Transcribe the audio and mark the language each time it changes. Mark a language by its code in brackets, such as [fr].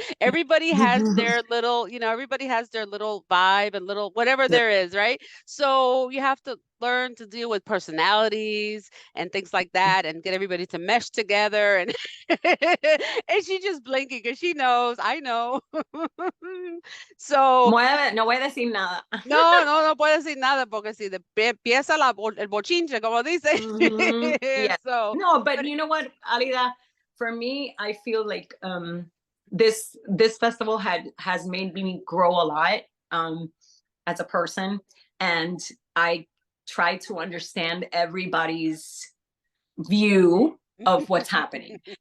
[en] Everybody has their little, everybody has their little vibe and little whatever there is, right? So you have to learn to deal with personalities and things like that, and get everybody to mesh together. And and she's just blinking because she knows, I know. So [es] no voy a decir nada. No puede decir nada, porque si empieza el bochinche, como dice. [en] Yeah. So, no, but you know what, Alida, for me, I feel like this festival has made me grow a lot as a person, and I try to understand everybody's view of what's happening.